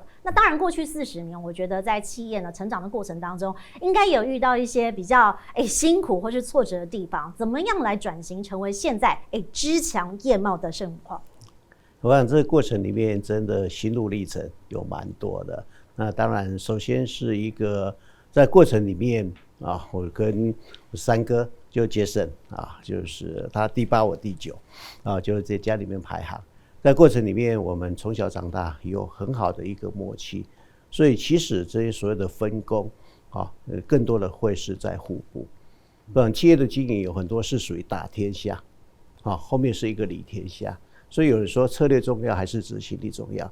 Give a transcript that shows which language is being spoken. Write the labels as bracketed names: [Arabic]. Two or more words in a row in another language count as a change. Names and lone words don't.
[Chinese] 那當然，過去40年，我覺得在企業呢成長的過程當中，應該有遇到一些比較辛苦或是挫折的地方。怎麼樣來轉型成為現在枝強葉茂的盛況？我想這個過程裡面真的心路歷程有蠻多的。那當然，首先是一個在過程裡面。我跟我三哥就 Jason 就是他第8，我第9，就是在家裡面排行。在過程裡面，我們從小長大有很好的一個默契，所以其實這些所謂的分工更多的會是在互補。企業的經營有很多是屬於打天下，後面是一個理天下，所以有人說策略重要還是執行力重要？